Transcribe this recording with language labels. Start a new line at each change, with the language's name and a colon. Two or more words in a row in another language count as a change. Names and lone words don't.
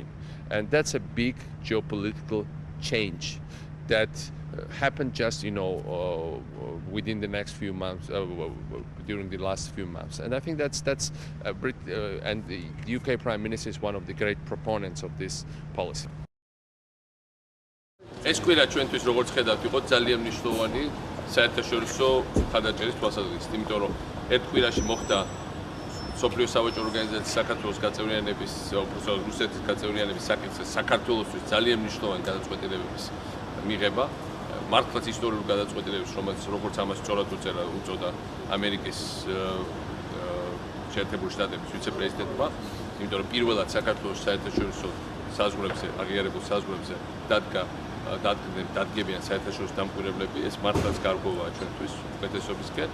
English: And that's a big geopolitical change that happened just within the next few months, during the last few months. And I think and the UK Prime Minister is one of the great proponents of this policy.
Georgian: ეს კვირა ჩვენთვის როგორც ხედავთ იყო ძალიან მნიშვნელოვანი საერთაშორისო მხარდაჭერის თვალსაზრისით, იმიტომ რომ ერთ კვირაში მოხდა სოფლიო სავაჭრო ორგანიზაციის საქართველოს გაწევრიანების, უბრალოდ რუსეთის გაწევრიანების საკითხზე საქართველოსთვის ძალიან მნიშვნელოვანი გადაწყვეტილებების მიღება, მართლაც ისტორიული გადაწყვეტილებების, როგორც ამას სწორად უწოდა ამერიკის შეერთებული შტატების ვიცე-პრეზიდენტმა, იმიტომ რომ პირველად საქართველოს საერთაშორისო საზღვრებზე, აღიარებულ საზღვრებზე დადგებიან საერთაშორისო დამკვირვებლები, ეს მართლაც გარკვევაა ჩვენთვის უკეთესობისკენ.